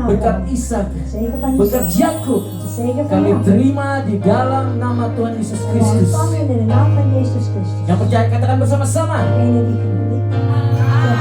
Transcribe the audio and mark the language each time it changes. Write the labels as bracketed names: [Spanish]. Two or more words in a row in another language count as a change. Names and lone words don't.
[Indonesian] berkat Abraham. Ishak, [Dutch] Zegen van [Indonesian] berkat [Dutch] Isaac. [Indonesian] Yakub, [Dutch] De zegen van [Indonesian] kami [Dutch] Jacob. [Indonesian] terima di dalam nama Tuhan Yesus [Dutch] We [Indonesian] Kristus. [Dutch] ontvangen in de naam van Jezus Christus. [Indonesian] Yang percaya katakan bersama-sama. [Dutch] Degene die